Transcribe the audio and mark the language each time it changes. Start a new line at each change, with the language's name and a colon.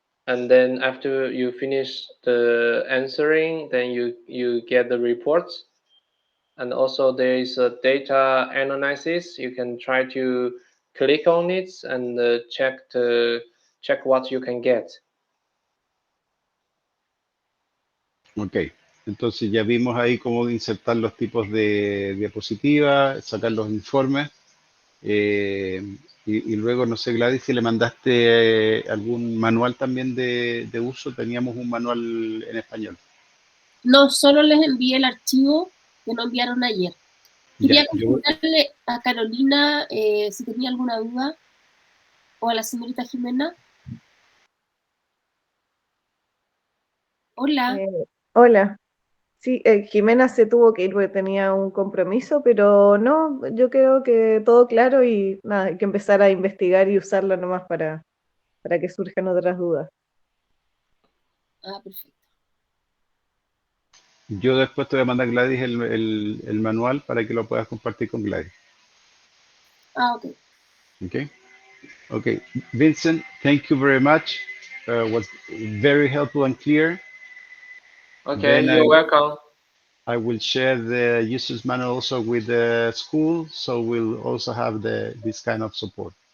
English: and then after you finish the answering, then you get the reports. And also there is a data analysis. You can try to click on it and check what you can get.
Spanish: Ok, entonces ya vimos ahí cómo insertar los tipos de diapositivas, sacar los informes. Y luego, no sé, Gladys, si le mandaste algún manual también de uso. Teníamos un manual en español. No, solo les envié el archivo que nos enviaron ayer. Quería consultarle a Carolina si tenía alguna duda, o a la señorita Jimena. Hola. Hola. Sí, Jimena se tuvo que ir porque tenía un compromiso, pero no, yo creo que todo claro y nada, hay que empezar a investigar y usarlo nomás para que surjan otras dudas. Ah, perfecto. Yo después te voy a mandar, Gladys, el manual para que lo puedas compartir con Gladys. Ah, ok.
English: Okay. Okay. Vincent, thank you very much. Was very helpful and clear. Okay, Then you're welcome. I will share the user's manual also with the school, so we'll also have this kind of support.